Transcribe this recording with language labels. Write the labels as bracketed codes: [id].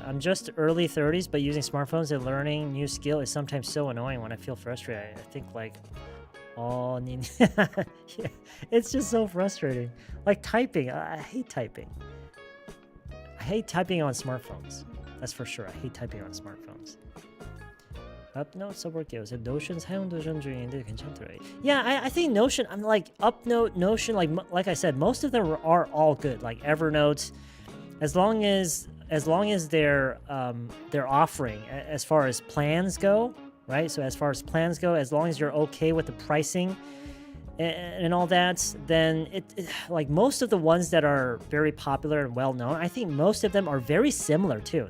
[en] I'm just early 30s, but using smartphones and learning new skill is sometimes so annoying when I feel frustrated. I think like, yeah, it's just so frustrating. Like typing. I hate typing. I hate typing on smartphones. That's for sure. I hate typing on smartphones. UpNote [ko] 써볼게요. 제 Notion 사용 도전 중인데 괜찮더라고요. [en] Yeah, I think Notion. I'm like UpNote, Notion. Like I said, most of them are all good. Like Evernote, as long as they're offering as far as plans go, right? So as far as plans go, as long as you're okay with the pricing and all that, then it like most of the ones that are very popular and well known, I think most of them are very similar too.